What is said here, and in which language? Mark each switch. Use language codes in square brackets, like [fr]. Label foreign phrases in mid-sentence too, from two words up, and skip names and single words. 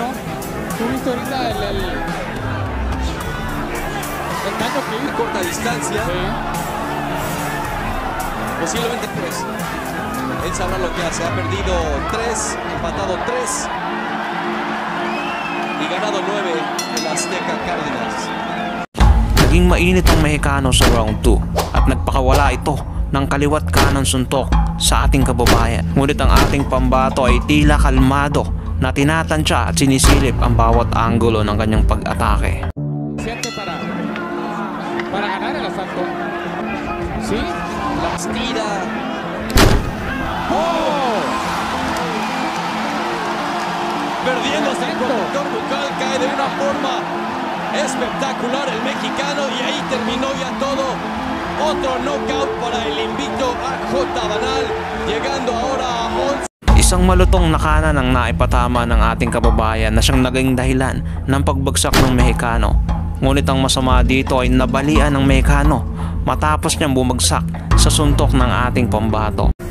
[es] Tú viste ahorita el daño que hizo. corta distancia, Sí. posiblemente pues él sabrá lo que hace. Ha perdido 3, empatado 3 y ganado 9 el Azteca Cárdenas. [tl] Naging mainit ang Mexicano sa round 2 at nagpakawala ito ng kaliwat kanan suntok sa ating kababayan. Ngunit ang ating pambato ay tila kalmado na tinatansya at sinisilip ang bawat anggulo ng kanyang pag-atake. [es] Siente para ganar el asalto. Sí. Las tira. ¡Oh! Perdiendo hasta el Perfecto. protector bucal, cae de una forma espectacular el mexicano y ahí terminó ya todo. Otro knockout para el invicto AJ Banal, llegando ahora a 11. [tl] Isang malutong na kanan ang naipatama ng ating kababayan na siyang naging dahilan ng pagbagsak ng Mexicano. Ngunit ang masama dito ay nabalian ng Mexicano matapos niyang bumagsak sa suntok ng ating pambato.